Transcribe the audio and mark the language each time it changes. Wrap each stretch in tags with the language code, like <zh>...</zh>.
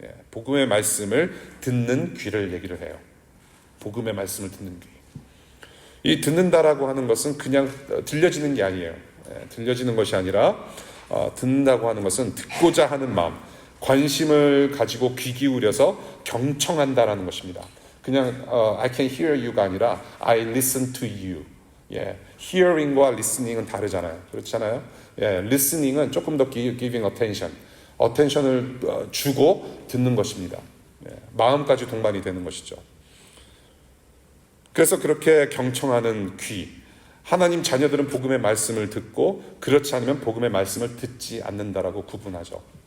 <ko>복음의 말씀을 듣는 귀를 얘기를 해요. 복음의 말씀을 듣는 귀. 이 듣는다라고 하는 것은 그냥 들려지는 게 아니에요. 들려지는 것이 아니라 듣는다고 하는 것은 듣고자 하는 마음, 관심을 가지고 귀 기울여서 경청한다라는 것입니다. 그냥</ko> <en>I can hear you</en> <ko>가 아니라</ko> <en>I listen to you.</en> <ko>hearing과 listening은 다르잖아요. 그렇잖아요. listening은 조금 더</ko> <en>giving attention, attention</en> <ko>을 주고 듣는 것입니다. 마음까지 동반이 되는 것이죠. 그래서 그렇게 경청하는 귀, 하나님 자녀들은 복음의 말씀을 듣고 그렇지 않으면 복음의 말씀을 듣지 않는다라고 구분하죠.</ko>